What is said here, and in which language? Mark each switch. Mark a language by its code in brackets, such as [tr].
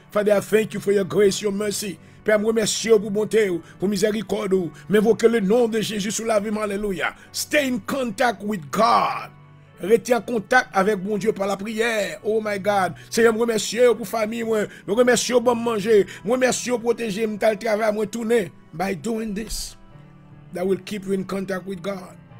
[en] Father, I thank you for your grace, your mercy. [fr] Père, me remercie pour bonté, pour miséricorde. M'invoquez le nom de Jésus sous la vie. Alléluia. [en] Stay in contact with God. [fr] Restez en contact avec mon Dieu par la prière. [en] Oh my God. [fr] Seigneur, me remercie pour famille, me remercie pour manger, me remercie pour protéger, me travail, me tourner. [en] By doing this, that will keep you in contact with God.